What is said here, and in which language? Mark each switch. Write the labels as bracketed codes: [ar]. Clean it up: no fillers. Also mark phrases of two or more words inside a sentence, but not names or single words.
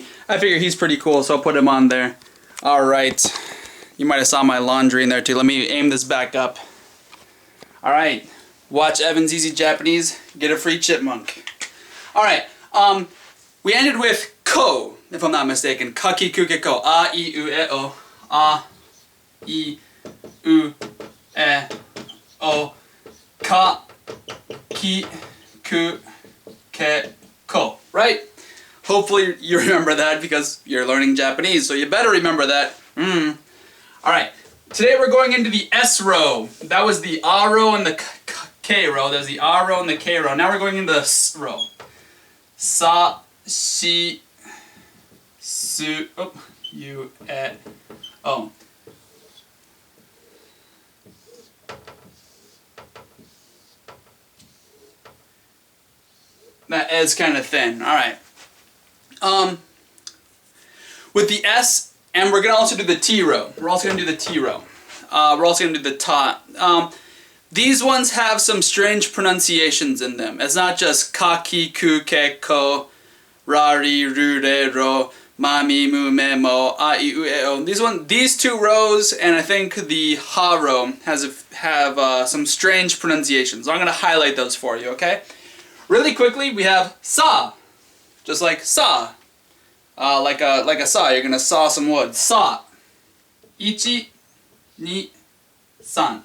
[en] I figure he's pretty cool, so I'll put him on there. Alright. You might have saw my laundry in there too. Let me aim this back up. Alright. Watch Evan's Easy Japanese. Get a free chipmunk. Alright. We ended with ko, if I'm not mistaken. [ja] Kaki kuke ko. A, I, U, E, O. A, I, U, E, O. Ka, ki, ku, ke, ko. [en] Right? Hopefully you remember that because you're learning Japanese, so you better remember that. Alright, today we're going into the S row. That was the A row and the K row. There's the A row and the K row. Now we're going into the S row. [ja] Sa, shi, su, U, E, O. [en] That is kind of thin. Alright. With the S, and we're going to also do the T row. We're also going to do the T row. We're also going to do the ta. These ones have some strange pronunciations in them. It's not just [ja] ka, ki, ku, ke, ko, ra, ri, ru, re, ro, ma, mi, mu, me, mo, a, I, u, e, o. [en] These two rows, and I think the ha row have some strange pronunciations. So I'm going to highlight those for you, okay? Really quickly, we have sa. Just like saw, like a saw. You're gonna saw some wood. [ja] Saw. Ichi, ni, san.